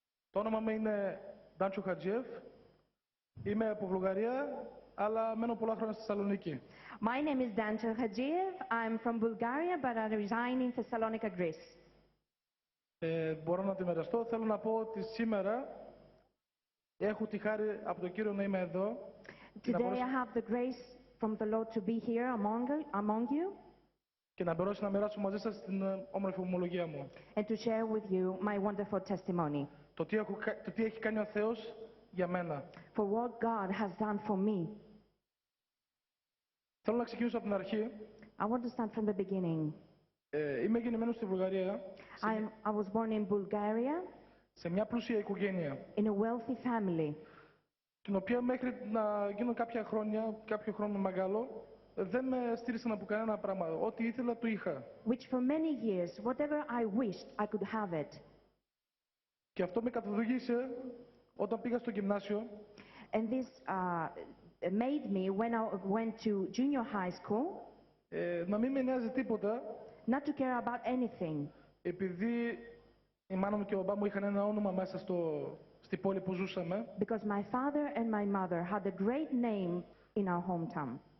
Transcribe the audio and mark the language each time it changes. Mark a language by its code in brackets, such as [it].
[el] Το όνομα μου είναι Ντάντσο Χατζιέφ. Είμαι από Βουλγαρία, αλλά μένω πολλά χρόνια στη Θεσσαλονίκη. [en] My name is Dancho Hadziev. I'm from Bulgaria, but I reside in Thessalonica, Greece. [el] Μπορώ να τη μοιραστώ. Θέλω να πω ότι σήμερα έχω τη χάρη από τον Κύριο να είμαι εδώ. [en] Today I have the grace from the Lord to be here among you. [el] Και να μπορέσω να μοιράσω μαζί σας την όμορφη ομολογία μου. [en] And to share with you my wonderful testimony. [el] Το τι έχει κάνει ο Θεός για μένα. [en] For what God has done for me. [el] Θέλω να ξεκινήσω από την αρχή. [en] I want to start from the beginning. [el] Είμαι γεννημένος στη Βουλγαρία. [en] I was born in Bulgaria. [el] Σε μια πλούσια οικογένεια. [en] In a wealthy family. [el] Την οποία μέχρι να γίνω κάποιο χρόνο μεγάλο, δεν με στήρισαν από κανένα πράγμα. Ό,τι ήθελα το είχα. [en] Which for many years, whatever I wished, I could have it. [el] Και αυτό με καθοδήγησε όταν πήγα στο γυμνάσιο. [en] And this made me, when I went to junior high school, [el] να μην με νοιάζει τίποτα. [en] Not to care about anything. [el] Επειδή η μάνα μου και ο μπαμπά μου είχαν ένα όνομα μέσα στη πόλη που ζούσαμε. [en] Because my father and my mother had a great name in our hometown.